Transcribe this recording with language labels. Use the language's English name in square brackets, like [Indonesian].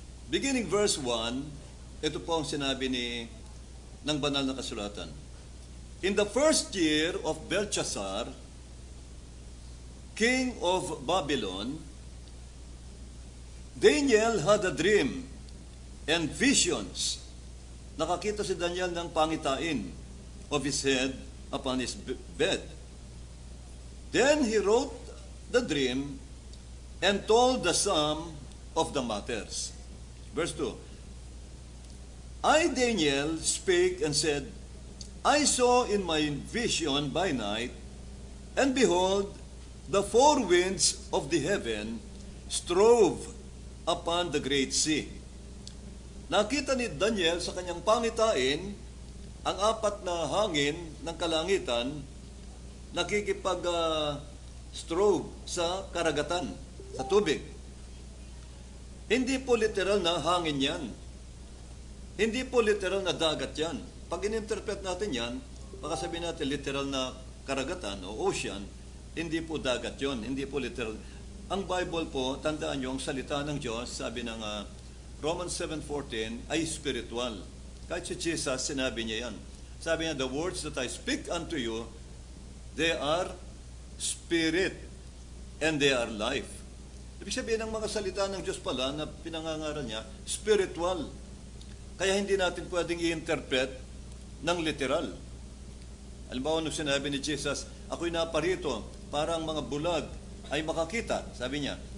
[English] Beginning verse 1, [Filipino] ito po ang sinabi ng banal na kasulatan. [English] In the first year of Belshazzar, king of Babylon, Daniel had a dream and visions. [Filipino] Nakakita si Daniel ng pangitain [English] of his head upon his bed. Then he wrote the dream and told the sum of the matters. Verse 2. I, Daniel, spake and said, I saw in my vision by night, and behold, the 4 winds of the heaven strove upon the great sea. [Filipino] Nakita ni Daniel sa kanyang pangitain ang 4 na hangin ng kalangitan nakikipag-strove sa karagatan, sa tubig. Hindi po literal na hangin yan. Hindi po literal na dagat yan. Pag in-interpret natin yan, baka sabihin natin literal na karagatan o ocean, hindi po dagat yon, hindi po literal. Ang Bible po, tandaan nyo, ang salita ng Diyos, sabi ng Romans 7:14, ay spiritual. Kahit si Jesus, sinabi niya yan. Sabi niya, [English] the words that I speak unto you, they are spirit and they are life. [Filipino] Ibig sabihin, ang mga salita ng Diyos pala na pinangangaral niya, spiritual. Kaya hindi natin pwedeng i-interpret ng literal. Halimbawa, nung sinabi ni Jesus, ako'y naparito para ang mga bulag ay makakita, sabi niya.